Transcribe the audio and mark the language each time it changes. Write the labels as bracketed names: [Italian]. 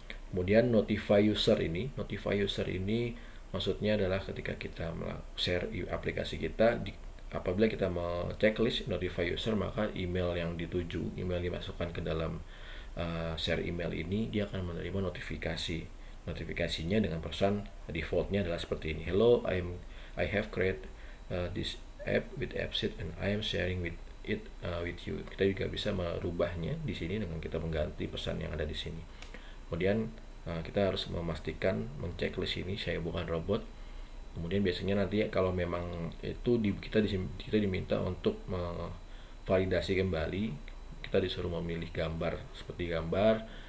[Indonesian] Kemudian notify user ini maksudnya adalah ketika kita share aplikasi kita, apabila kita mau checklist notify user, maka email yang dituju, email dimasukkan ke dalam share email ini, dia akan menerima notifikasinya dengan pesan defaultnya adalah seperti ini. [English] Hello, I have created this app with AppSheet and I am sharing with you. [Indonesian] Kita juga bisa merubahnya di sini dengan kita mengganti pesan yang ada di sini. Kemudian kita harus memastikan menceklis ini saya bukan robot. Kemudian biasanya nanti kalau memang itu kita diminta untuk validasi kembali, kita disuruh memilih gambar seperti gambar.